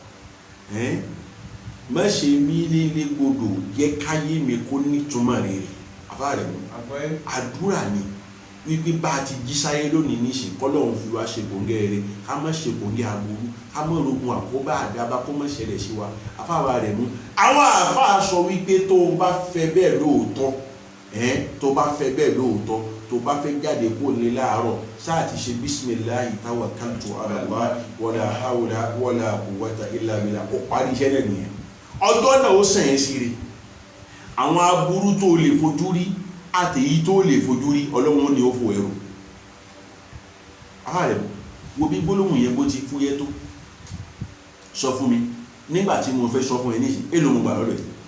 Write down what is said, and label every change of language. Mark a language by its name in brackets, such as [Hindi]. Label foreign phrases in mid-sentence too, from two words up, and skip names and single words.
[Yoruba] má ṣe mí nílé gbòdò jẹ́ káyé mi kó nítumọ̀ rere àfáàrẹ̀ mú àdúrà ni wípé bá a ti jí sáyé lónìí níṣẹ́ kọ́lọ́hún fi wá ṣe kòǹgẹ́ rere ká má ṣe kòǹgẹ́ aburú ká má rogun àkóbá àdábá kó má ṣẹlẹ̀ sí wa àfáà rẹ̀ mú àwọn àfáà sọ wípé tó o bá fẹ́ bẹ́ẹ̀ lóòótọ́ tó bá fẹ́ bẹ́ẹ̀ lóòótọ́ tó bá fẹ́ jáde kó lè láàárọ̀ sáà ti ṣe [Arabic] بسم الله توكلت على الله ولا حول ولا قوة إلا بالله [Yoruba] ó parí iṣẹ́ náà nìyẹn ọjọ́ náà ó sàn yẹn sí rí àwọn aburú tó lè fojú rí àtèyí tó lè fojú rí ọlọ́run ni ó fò ẹrù ààrẹ wo bí gbólóhùn yẹn bó ti fúyẹ́ tó sọ fún mi nígbà tí mo fẹ́ sọ fún ẹ níṣẹ́ èlò mo gbà lọ́dọ̀ ẹ̀